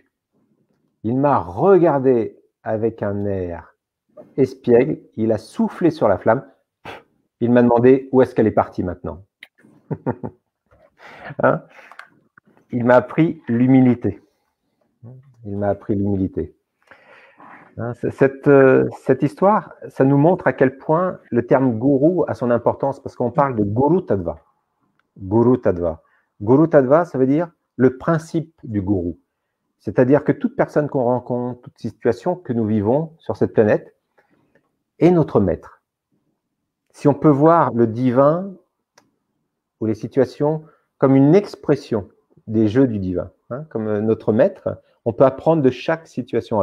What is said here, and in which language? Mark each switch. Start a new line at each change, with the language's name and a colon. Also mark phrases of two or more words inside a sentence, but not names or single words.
French: Il m'a regardé avec un air espiègle, il a soufflé sur la flamme, il m'a demandé où est-ce qu'elle est partie maintenant. Hein? Il m'a appris l'humilité. Il m'a appris l'humilité. Hein, cette histoire, ça nous montre à quel point le terme gourou a son importance, parce qu'on parle de
Sanskrit: guru tattva. Guru tattva. Guru tattva,
French: ça veut dire le principe du gourou. C'est-à-dire que toute personne qu'on rencontre, toute situation que nous vivons sur cette planète est notre maître. Si on peut voir le divin ou les situations comme une expression des jeux du divin, hein, comme notre maître, on peut apprendre de chaque situation.